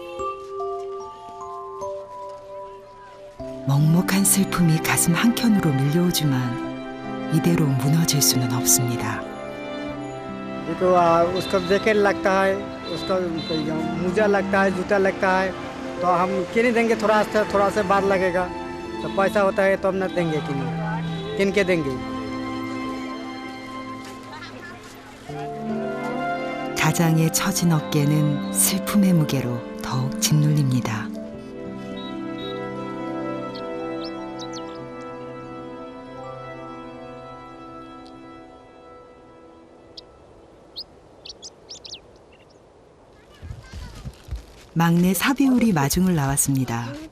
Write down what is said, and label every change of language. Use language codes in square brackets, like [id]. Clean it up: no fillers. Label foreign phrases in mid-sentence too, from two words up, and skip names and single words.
[ko] 먹먹한 슬픔이 가슴 한켠으로 밀려오지만 이대로 무너질 수는 없습니다. [hi] देखो उसका जैकेट लगता है, उसका मोजा लगता है, जूता लगता है, तो हम क्यों नहीं देंगे? थोड़ा सा बाद लगेगा, तो पैसा होता है तो हम न देंगे, किन के देंगे? [ko] 가장의 처진 어깨는 슬픔의 무게로 더욱 짓눌립니다. 막내 사비울이 마중을 나왔습니다.